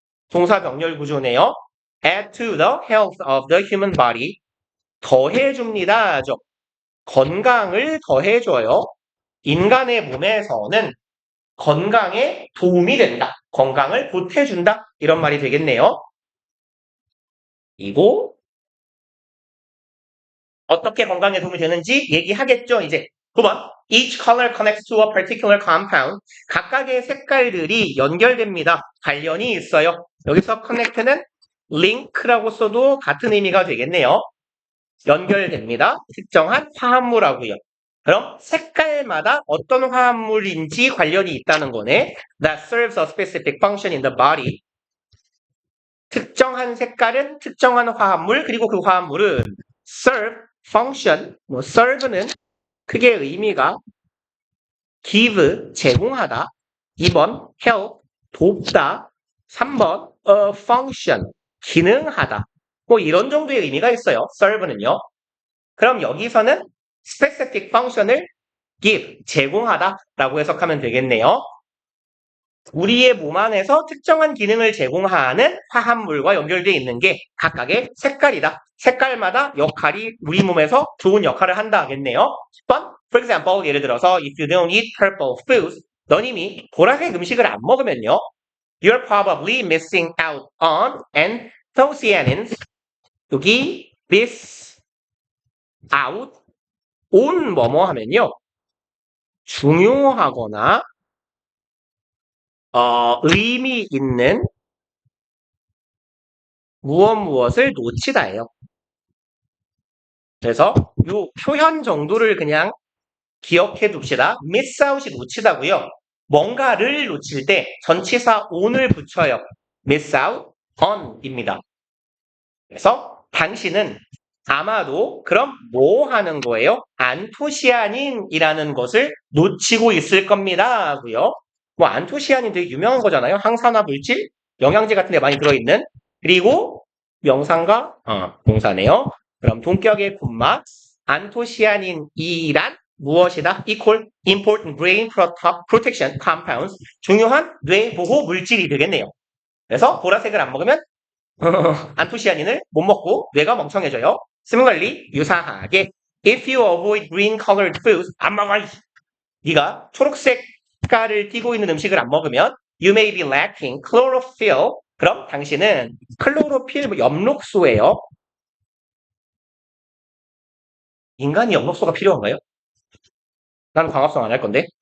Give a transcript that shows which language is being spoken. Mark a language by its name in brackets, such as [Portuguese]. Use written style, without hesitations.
[Korean] 동사 병렬 구조네요. [English] add to the health of the human body. [Korean] 더해줍니다죠. 건강을 더해줘요. 인간의 몸에서는 건강에 도움이 된다. 건강을 보태준다. 이런 말이 되겠네요. 그리고 어떻게 건강에 도움이 되는지 얘기하겠죠. 이제 9번. [English] Each color connects to a particular compound. [Korean] 각각의 색깔들이 연결됩니다. 관련이 있어요. 여기서 connect는 link라고 써도 같은 의미가 되겠네요. 연결됩니다. 특정한 화합물하고요. 그럼 색깔마다 어떤 화합물인지 관련이 있다는 거네. [English] That serves a specific function in the body. [Korean] 특정한 색깔은 특정한 화합물, 그리고 그 화합물은 serve, function, serve는 크게 의미가 give, 제공하다. 2번 help, 돕다. 3번 a function, 기능하다. 뭐 이런 정도의 의미가 있어요. serve는요. 그럼 여기서는 specific function을 give, 제공하다라고 해석하면 되겠네요. 우리의 몸 안에서 특정한 기능을 제공하는 화합물과 연결되어 있는 게 각각의 색깔이다. 색깔마다 역할이 우리 몸에서 좋은 역할을 한다 하겠네요. 10번, [English] for example, [Korean] 예를 들어서 [English] if you don't eat purple foods, [Korean] 넌 이미 보라색 음식을 안 먹으면요. [English] You're probably missing out on anthocyanins. [Korean] 여기 miss out, on 뭐뭐 하면요. 중요하거나 의미 있는 무엇을 놓치다예요. 그래서 요 표현 정도를 그냥 기억해 둡시다. miss out이 놓치다고요. 뭔가를 놓칠 때 전치사 on을 붙여요. miss out on입니다. 그래서 당신은 아마도 그럼 뭐 하는 거예요? 안토시아닌이라는 것을 놓치고 있을 겁니다. 하고요. 뭐 안토시아닌 되게 유명한 거잖아요. 항산화 물질, 영양제 같은 데 많이 들어있는. 그리고 명사인가? 동사네요. 그럼 동격의 콤마 안토시아닌이란 무엇이다? [English] equal important brain protection compounds, [Korean] 중요한 뇌 보호 물질이 되겠네요. 그래서 보라색을 안 먹으면 안토시아닌을 못 먹고 뇌가 멍청해져요. Similarly, 유사하게 [English] if you avoid green colored foods, [Korean] 안 먹어. 네가 초록색 색깔을 띠고 있는 음식을 안 먹으면 [English] you may be lacking chlorophyll. [Korean] 그럼 당신은 클로로필 엽록소예요. 인간이 엽록소가 필요한가요? 나는 광합성 안 할 건데.